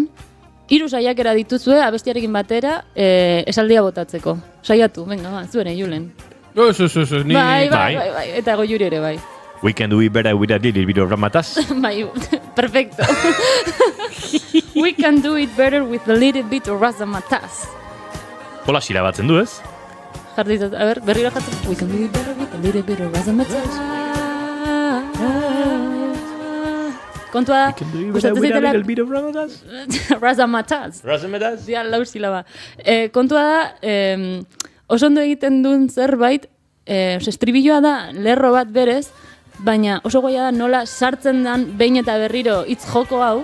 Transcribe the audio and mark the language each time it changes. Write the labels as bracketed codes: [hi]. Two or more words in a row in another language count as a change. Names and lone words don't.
[eu] 3 saiakera dituzue abestiarekin batera esaldia botatzeko. Saiatu, venga, ba, zuen Julen. Ez, ni... Bai, eta Goiuri ere bai. [en] We can do it better with a little bit of ramataz. [eu] Bai, perfecto. [en] We can do it better with a little bit of razamataz. [eu] Hola, sirabatzen du, ez? Jartizat, a ber, berriro jartzen. [en] We can do it better with a little bit of razamataz. [eu] Kontua da, gustatzen zitela... Razamataz. Dia, lau silaba. Kontua da, oso ondo egiten duen zerbait, estribilloa da lerro bat berez, baina oso goia da nola sartzen dan behin eta berriro hitz joko hau.